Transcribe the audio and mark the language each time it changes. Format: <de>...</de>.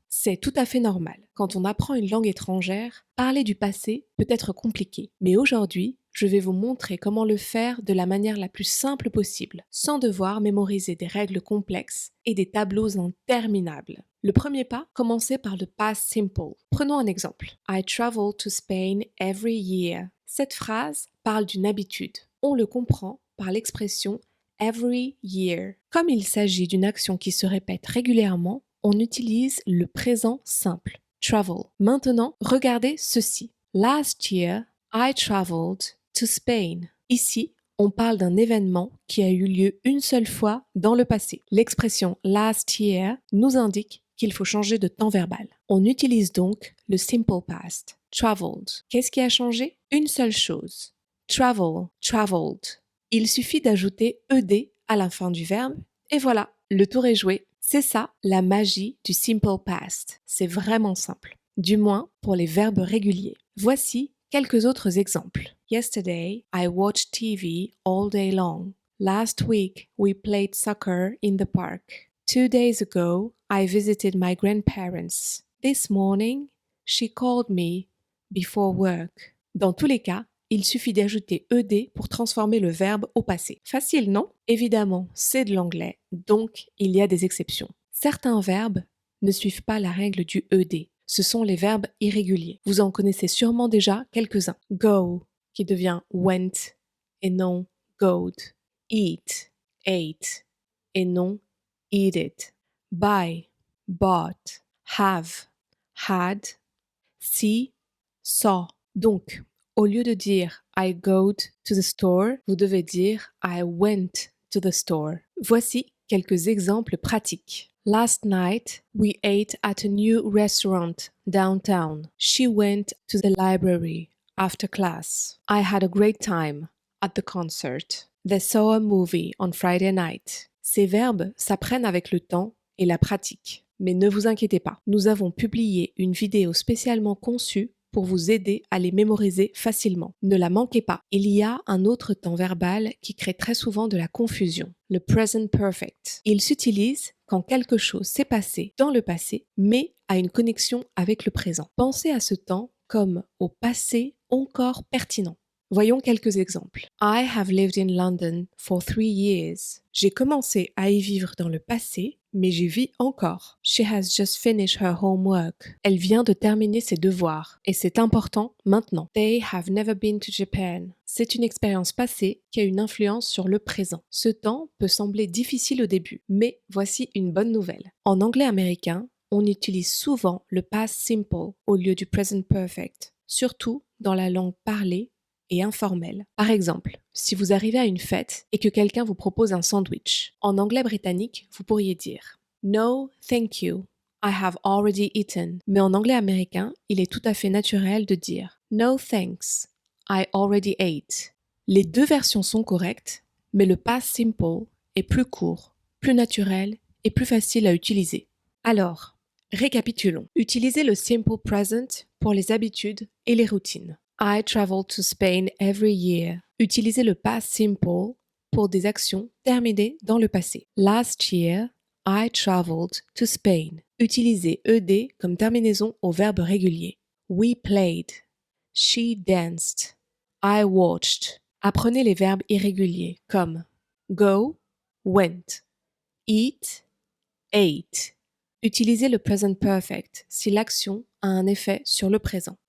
<fr>C'est tout à fait normal. Quand on apprend une langue étrangère, parler du passé peut être compliqué. Mais aujourd'hui, je vais vous montrer comment le faire de la manière la plus simple possible, sans devoir mémoriser des règles complexes et des tableaux interminables. Le premier pas, commencez par le past simple. Prenons un exemple.</fr> <en>I travel to Spain every year.</en> <fr>Cette phrase parle d'une habitude. On le comprend par l'expression</fr> <en>every year.</en> <fr>Comme il s'agit d'une action qui se répète régulièrement, on utilise le présent simple, travel. Maintenant, regardez ceci.</fr> <en>Last year, I traveled to Spain.</en> <fr>Ici, on parle d'un événement qui a eu lieu une seule fois dans le passé. L'expression</fr> <en>last year</en> <fr>nous indique qu'il faut changer de temps verbal. On utilise donc le simple past, traveled. Qu'est-ce qui a changé? Une seule chose. Travel, traveled. Il suffit d'ajouter ed à la fin du verbe et voilà, le tour est joué. C'est ça la magie du simple past. C'est vraiment simple. Du moins pour les verbes réguliers. Voici quelques autres exemples.</fr> <en>Yesterday, I watched TV all day long. Last week, we played soccer in the park. 2 days ago, I visited my grandparents. This morning, she called me before work.</en> <fr>Dans tous les cas, il suffit d'ajouter ed pour transformer le verbe au passé. Facile, non? Évidemment, c'est de l'anglais, donc il y a des exceptions. Certains verbes ne suivent pas la règle du ed. Ce sont les verbes irréguliers. Vous en connaissez sûrement déjà quelques-uns. Go, qui devient went et non goed. Eat, ate et non eated.</fr> <en>Buy, bought. Have, had. See, saw.</en> <fr>Donc, au lieu de dire</fr> <en>I go to the store,</en> <fr>vous devez dire</fr> <en>I went to the store.</en> <fr>Voici quelques exemples pratiques.</fr> <en>Last night, we ate at a new restaurant downtown. She went to the library after class. I had a great time at the concert. They saw a movie on Friday night.</en> <fr>Ces verbes s'apprennent avec le temps et la pratique. Mais ne vous inquiétez pas, nous avons publié une vidéo spécialement conçue pour vous aider à les mémoriser facilement. Ne la manquez pas. Il y a un autre temps verbal qui crée très souvent de la confusion, le present perfect. Il s'utilise quand quelque chose s'est passé dans le passé, mais a une connexion avec le présent. Pensez à ce temps comme au passé encore pertinent. Voyons quelques exemples.</fr> <en>I have lived in London for 3 years.</en> <fr>J'ai commencé à y vivre dans le passé, mais j'y vis encore.</fr> <en>She has just finished her homework.</en> <fr>Elle vient de terminer ses devoirs, et c'est important maintenant.</fr> <en>They have never been to Japan.</en> <fr>C'est une expérience passée qui a une influence sur le présent. Ce temps peut sembler difficile au début, mais voici une bonne nouvelle. En anglais américain, on utilise souvent le past simple au lieu du present perfect, surtout dans la langue parlée et informelle. Par exemple, si vous arrivez à une fête et que quelqu'un vous propose un sandwich, en anglais britannique, vous pourriez dire</fr> <en>No, thank you. I have already eaten.</en> <fr>Mais en anglais américain, il est tout à fait naturel de dire</fr> <en>No, thanks. I already ate.</en> <fr>Les deux versions sont correctes, mais le past simple est plus court, plus naturel et plus facile à utiliser. Alors, récapitulons. Utilisez le simple present pour les habitudes et les routines.</fr> <en>I travel to Spain every year.</en> <fr>Utilisez le past simple pour des actions terminées dans le passé.</fr> <en>Last year, I traveled to Spain.</en> <fr>Utilisez ed comme terminaison au verbe régulier.</fr> <en>We played. She danced. I watched.</en> <fr>Apprenez les verbes irréguliers comme go, went, eat, ate. Utilisez le present perfect si l'action a un effet sur le présent.</fr>